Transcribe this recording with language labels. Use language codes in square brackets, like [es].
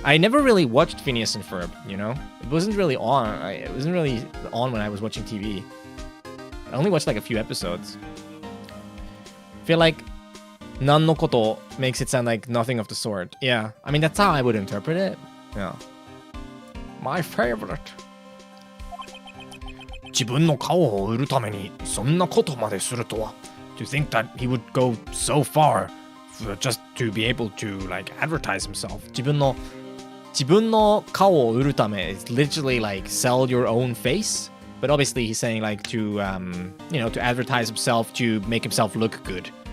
[en] I never really watched Phineas and Ferb, you know? It wasn't really on. It wasn't really on when I was watching TV. I only watched like a few episodes. I feel like nan no koto makes it sound like nothing of the sort. Yeah, I mean, that's how I would interpret it. Yeah. My favorite. [ja] 自分の顔を売るためにそんなことまでするとは. [en] To think that he would go so far just to be able to like advertise himself. [ja] 自分の顔を売るため [en] is literally like sell your own face. But obviously he's saying like to you know, to advertise himself, to make himself look good.